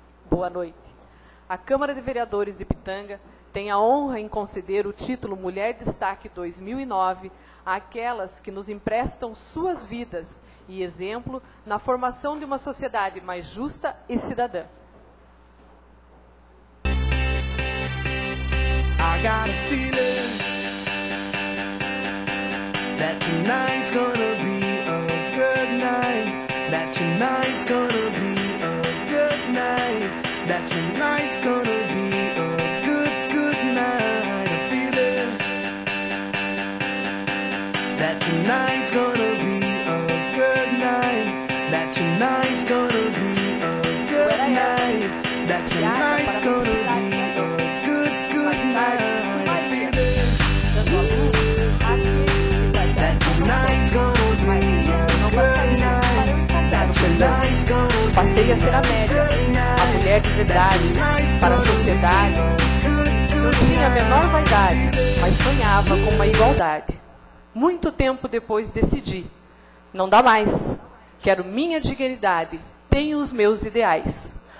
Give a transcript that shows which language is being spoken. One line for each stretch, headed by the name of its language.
Portuguese: Boa noite. A Câmara de Vereadores de Ipitanga tem a honra em conceder o título Mulher Destaque 2009 àquelas que nos emprestam suas vidas e exemplo na formação de uma sociedade mais justa e cidadã.
English: I got a feeling that tonight's gonna be a good night. That tonight's gonna be a good night. That tonight's gonna be a good, good night. I'm feeling that tonight's gonna be a good night. That tonight's gonna be a good night. That tonight's gonna be a good, good night. That tonight's gonna be a good night. That tonight's gonna be a good night.
Portuguese: Passei a ser a média. Mulher de verdade para a sociedade, não tinha a menor vaidade, mas sonhava com uma igualdade. Muito tempo depois decidi, não dá mais, quero minha dignidade, tenho os meus ideais.